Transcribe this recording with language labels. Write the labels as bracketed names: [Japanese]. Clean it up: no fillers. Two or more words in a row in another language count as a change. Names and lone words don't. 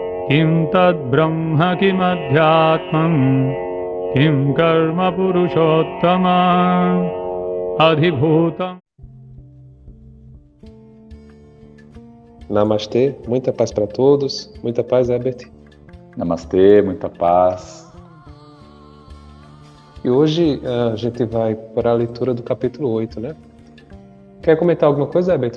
[Sanskrit] Kim tad brahma kim adhyatmam kim karma purushottama adhibhutam. [Portuguese] Namastê, muita paz para todos. Muita paz, Herbert. Namastê, muita paz. E hoje a gente vai para a leitura do capítulo 8, né? Quer comentar alguma coisa, Herbert?